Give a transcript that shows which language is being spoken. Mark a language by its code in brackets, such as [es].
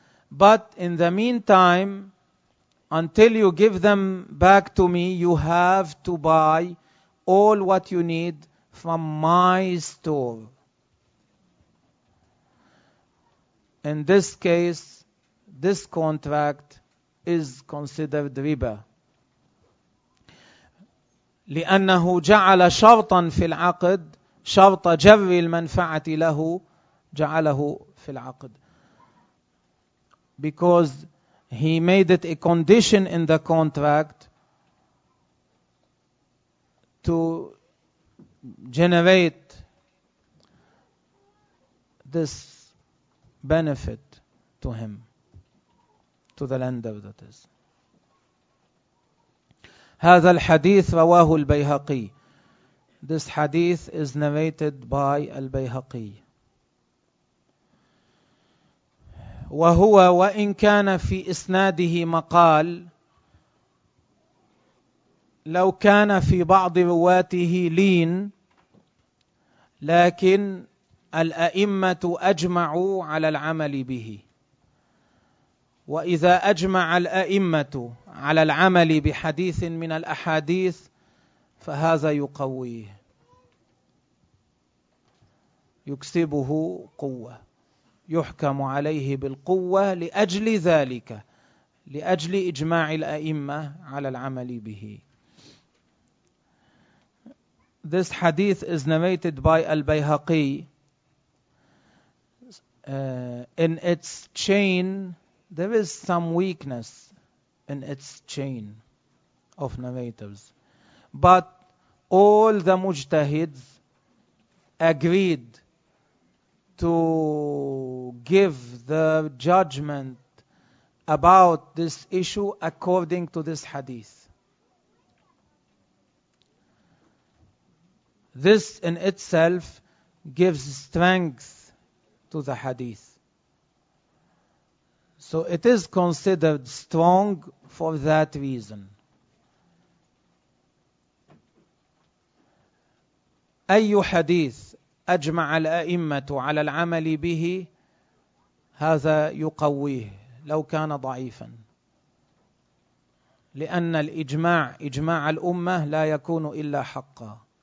[en] But in the meantime, until you give them back to me, you have to buy all what you need from my store. In this case, this contract is considered riba. [ar] لأنه جعل شرطا في العقد شرط جر المنفعة له جعله في العقد. [en] Because he made it a condition in the contract to generate this benefit to him, to the lender that is. [ar] هذا الحديث رواه البيهقي. [en] This hadith is narrated by البيهقي. [ar] وهو وإن كان في إسناده مقال، لو كان في بعض رواته لين، لكن الأئمة أجمعوا على العمل به. وإذا أجمع الأئمة على العمل بحديث من الأحاديث فهذا يقويه، يكسبه قوة، يحكم عليه بالقوة لأجل ذلك، لأجل إجماع الأئمة على العمل به. [en] This hadith is narrated by Al-Bayhaqi. In its chain, there is some weakness in its chain of narrators. But all the mujtahids agreed to give the judgment about this issue according to this hadith. This in itself gives strength to the hadith. So it is considered strong for that reason. [ar] أي حديث أجمع الأئمة على العمل به هذا يقويه لو كان ضعيفا، لأن الإجماع إجماع الأمة لا يكون إلا حقا.